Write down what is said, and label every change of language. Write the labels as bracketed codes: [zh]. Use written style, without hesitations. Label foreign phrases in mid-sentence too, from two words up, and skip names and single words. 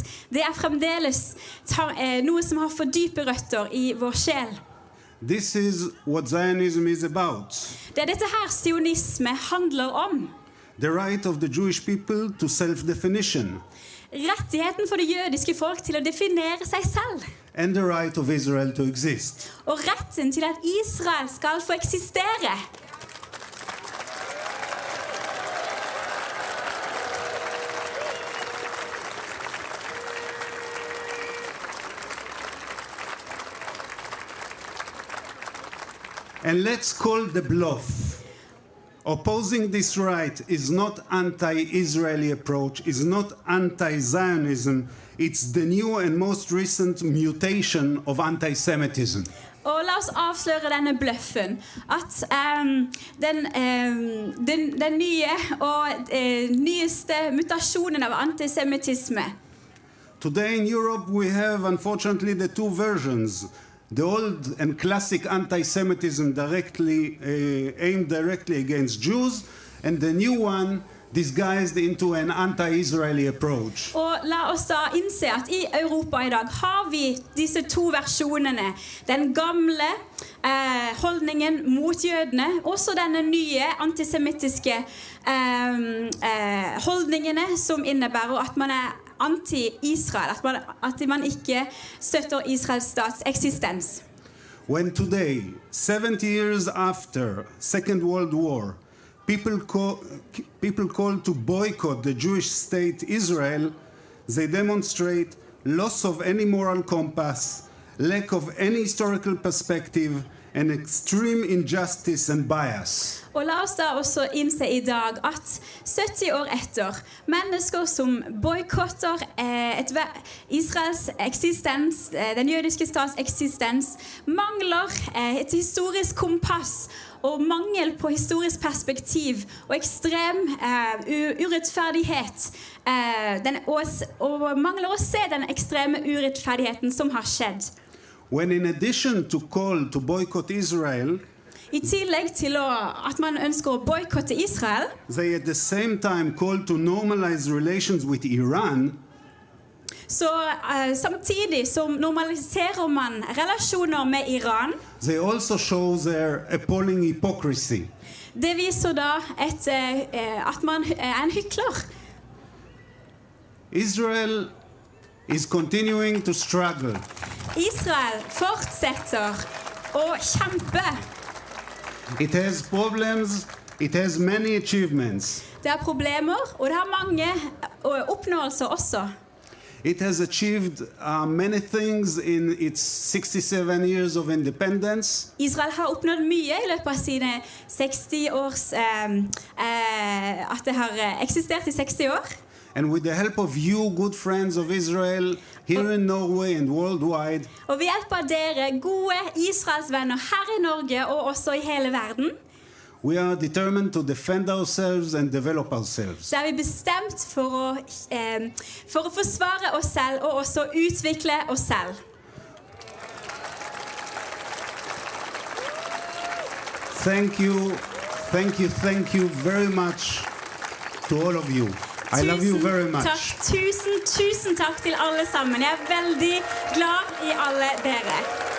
[no] Det fremdeles noe som har for dype røtter i vår sjel. [en] This is what Zionism is about. [no] Det dette her sionisme handler om. [en] The right of the Jewish people to self-definition. [no] Rettigheten for det jødiske folk til å definere seg selv. [en] And the right of Israel to exist. [no] Og retten til at Israel skal få eksistere. [en] And let's call the bluff. Opposing this right is not anti-Israeli approach, is not anti-Zionism. It's the new and most recent mutation of anti-Semitism. [no] Og la oss avsløre denne bløffen, at den nye og nyeste mutasjonen av antisemitisme. [en] Today in Europe we have unfortunately the two versions. The old and classic anti-Semitism aimed directly against Jews, and the new one disguised into an anti-Israeli approach. [no] Og la oss da innse at i Europa i dag har vi disse to versjonene. Den gamle holdningen mot jødene, også denne nye antisemittiske holdningene som innebærer at man anti-Israel, at man ikke støtter Israels stats eksistens. [en] When today, 70 years after Second World War, people call to boycott the Jewish state Israel, they demonstrate loss of any moral compass, lack of any historical perspective, and extreme injustice and bias. [no] Og la oss da også innse i dag at 70 år etter, mennesker som boykotter Israels eksistens, den jødiske stats eksistens, mangler et historisk kompass og mangel på historisk perspektiv og ekstrem urettferdighet, og mangler å se den ekstreme urettferdigheten som har skjedd. [en] When in addition to call to boycott Israel, [no] I tillegg til at man ønsker å boykotte Israel, [en] they at the same time call to normalize relations with Iran. [no] Så samtidig som normaliserer man relasjoner med Iran, [en] They also show their appalling hypocrisy. [no] Det viser da at man en hykler. [en] Israel is continuing to struggle. [no] Israel fortsetter å kjempe. [en] It has problems, it has many achievements. [no] Det har problemer, og det har mange oppnåelser også. [en] It has achieved many things in its 67 years of independence. [no] Israel har oppnådd mye I løpet av sine 60 års, at det har eksistert I 60 år. [en] And with the help of you, good friends of Israel, here in Norway and worldwide, [no] Og ved hjelp av dere, gode Israels venner her I Norge og også I hele verden, [en] we are determined to defend ourselves and develop ourselves. [no] så vi bestemt for å forsvare oss selv og også utvikle oss selv. [en] Thank you very much to all of you. I love you very much. [no] Tusen takk til alle sammen. Jeg veldig glad I alle dere.